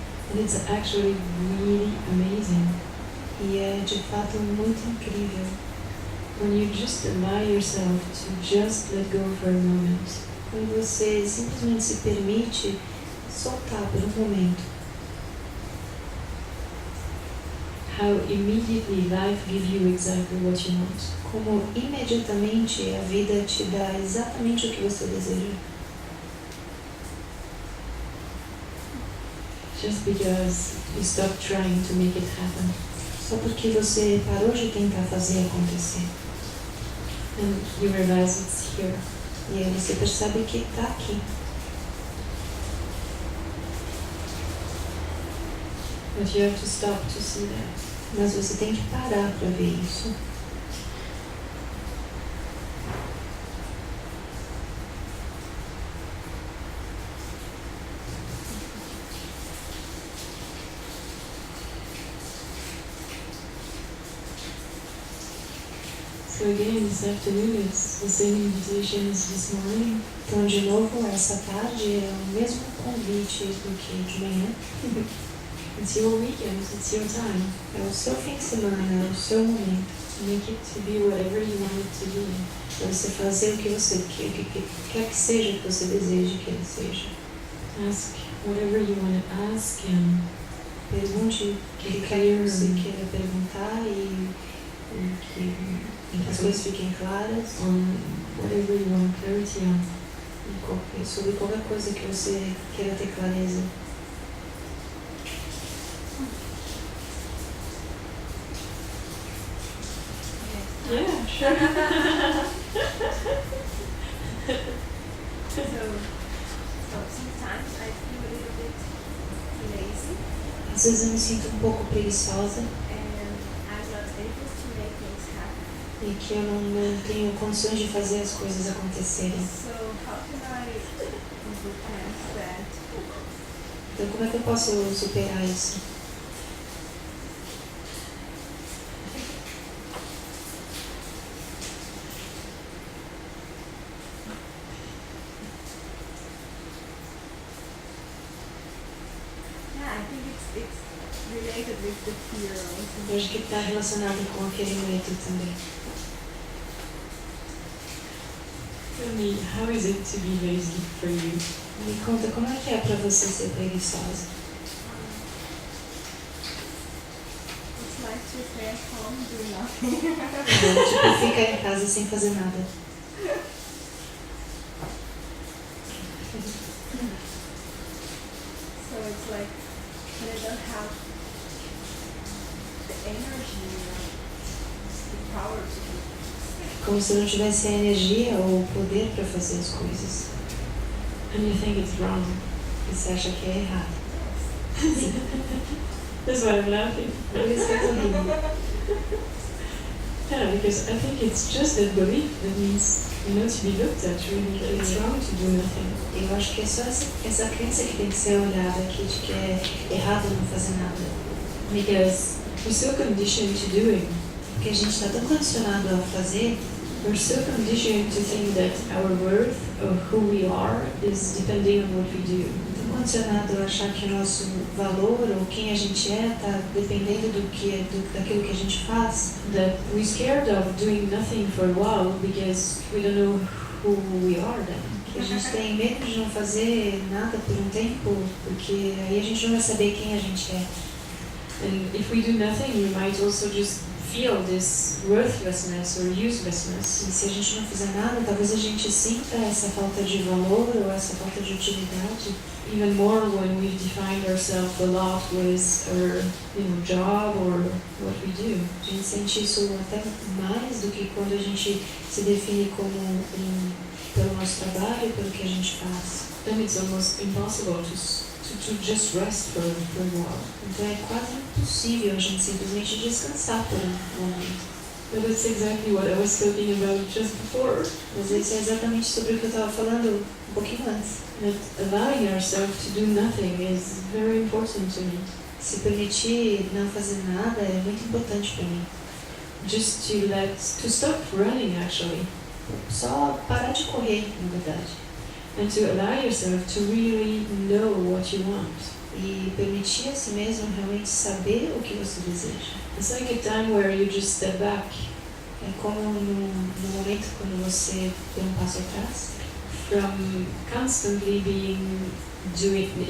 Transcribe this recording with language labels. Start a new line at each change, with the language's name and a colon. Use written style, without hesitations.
English: And it's actually really amazing.
Portuguese: E é de fato muito incrível.
English: When you just allow yourself to just let go for a moment.
Portuguese: Quando você simplesmente se permite soltar por um momento.
English: How immediately life gives you exactly what you want.
Portuguese: Como imediatamente a vida te dá exatamente o que você deseja.
English: Just because you stop trying to make it happen.
Portuguese: Só porque você parou de tentar fazer acontecer.
English: And you realize it's here.
Portuguese: E aí você percebe que está aqui.
English: But you have to stop to see that.
Portuguese: Mas você tem que parar para ver isso.
English: So again, this afternoon is the same invitation as this morning.
Portuguese: Então, de novo, essa tarde é o mesmo convite do que de manhã.
English: It's your weekend, it's your time.
Portuguese: É o seu fim de semana, é o seu momento.
English: Make it to be whatever you want it to be.
Portuguese: Para você fazer o que você quer que seja que você deseje que ele seja.
English: Ask whatever you want to ask and
Portuguese: pergunte o que quer que você queira perguntar e que as coisas fiquem claras.
English: On whatever you want clarity on.
Portuguese: Sobre qualquer coisa que você queira ter clareza.
English: Yeah, sure. So sometimes I feel a little bit lazy
Portuguese: Às vezes eu me sinto um pouco preguiçosa
English: and I'm not able to make things happen.
Portuguese: e que eu não tenho condições de fazer as coisas acontecerem.
English: So how can I overcome that?
Portuguese: Então como é que eu posso superar isso?
English: Yeah, I think it's related with the fear also.
Portuguese: Eu acho que está relacionado com aquele medo também.
English: Tell me, how is it to be lazy for you?
Portuguese: Me conta como é que é para você ser preguiçosa.
English: It's like to stay at home doing nothing.
Portuguese: Tipo, ficar em casa sem fazer nada.
English: So it's like when I don't have the energy or the power to do things.
Portuguese: Como se eu não tivesse a energia ou o poder para fazer as coisas.
English: And you think it's wrong.
Portuguese: E você acha que é errado.
English: That's why I'm laughing.
Portuguese: Por isso que eu tô rindo.
English: Yeah, because I think it's just that belief that needs, to be looked at really. That it's wrong to do nothing.
Portuguese: Eu acho que é só essa crença que tem que ser olhada aqui, de que é errado não fazer nada.
English: Because we're so conditioned to doing.
Portuguese: Porque a gente está tão condicionado a fazer,
English: We're so conditioned to think that our worth or who we are is depending on what we do.
Portuguese: tão condicionado a achar que o nosso valor ou quem a gente é está dependendo daquilo que a gente faz.
English: That we're scared of doing nothing for a while because we don't know who we are then.
Portuguese: Que a gente tem medo de não fazer nada por um tempo, porque aí a gente não vai saber quem a gente é.
English: And if we do nothing, we might also just feel this worthlessness or uselessness.
Portuguese: E se a gente não fizer nada, talvez a gente sinta essa falta de valor ou essa falta de utilidade.
English: Even more when we've defined ourselves a lot with our job or what we do.
Portuguese: A gente sente isso até mais do que quando a gente se define pelo nosso trabalho, pelo que a gente faz.
English: Then it's almost impossible to just rest for a while.
Portuguese: Então é quase impossível a gente simplesmente descansar por um momento.
English: But that's exactly what I was talking about just before.
Portuguese: Mas isso é exatamente sobre o que eu estava falando um pouquinho antes.
English: That allowing ourselves to do nothing is very important to me.
Portuguese: Se permitir não fazer nada é muito importante para mim.
English: Just to stop running actually.
Portuguese: Só parar de correr, na verdade.
English: And to allow yourself to really know what you want.
Portuguese: E permitir a si mesmo realmente saber o que você deseja.
English: It's like a time where you just step back.
Portuguese: É como no momento quando você deu um passo atrás.
English: From constantly being doing.